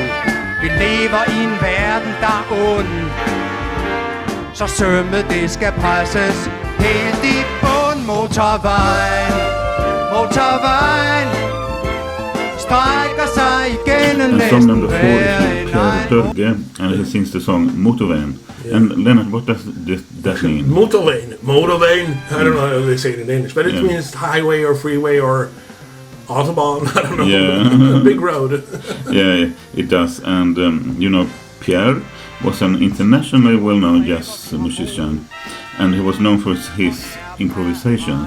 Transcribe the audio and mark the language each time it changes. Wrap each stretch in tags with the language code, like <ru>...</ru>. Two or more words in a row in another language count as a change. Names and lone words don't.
<da>Vi lever i en verden, der er ond, så sømmet det skal presses helt i bund. Motorvejen strækker sig igennem næsten hver en egen.</da> <en>And he sings the song Motorvejen. And Lennart, what does that mean? Motorvejen. I don't know how they say it in English, but it means highway or freeway or autobahn. I don't know. Yeah. A big road. Yeah, it does. And Pierre was an internationally well-known jazz musician, and he was known for his improvisations.</en>